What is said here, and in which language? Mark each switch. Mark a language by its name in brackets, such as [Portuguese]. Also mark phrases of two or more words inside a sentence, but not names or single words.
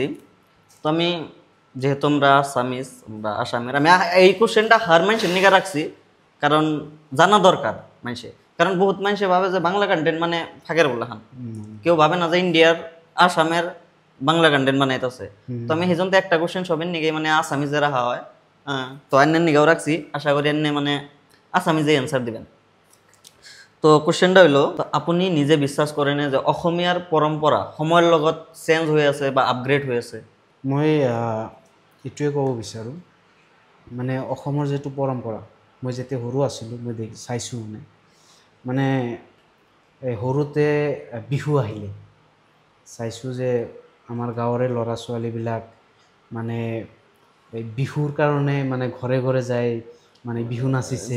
[Bangla] তো আমি যেহেতু আমরা আসামের, আমি এই কোশ্চেনটা হার মানুষের নিগা রাখছি, কারণ জানা দরকার মানুষে, কারণ বহুত মানুষে ভাবে যে বাংলা কন্টেন্ট মানে ফাঁকের বলা খান, কেউ ভাবে না যে ইন্ডিয়ার আসামের বাংলা কন্টেন্ট বানাইতেছে। তো আমি সেজন্য একটা কোশ্চেন সবের নিগে মানে আসামিজে রাখা হয়, তো অন্যের নিগাও রাখছি, আশা করি এনে মানে আসামিজে অ্যান্সার দিবেন। তো কোশ্চেনটা হইল, আপনি নিজে বিশ্বাস করেন যে [Assamese] অসমীয়ার পৰম্পৰা সময়ৰ লগত চেঞ্জ হৈ আছে বা আপগ্ৰেড হৈ আছে? মই এইটোৱে ক'ব বিচাৰোঁ, মানে অসমৰ যিটো পৰম্পৰা, মই যেতিয়া সৰু আছিলোঁ মই চাইছোঁ, মানে এই সৰুতে বিহু আহিলে চাইছোঁ যে আমাৰ গাঁৱৰে ল'ৰা ছোৱালীবিলাক মানে এই বিহুৰ কাৰণে মানে ঘৰে ঘৰে যায়, মানে বিহু নাচিছে,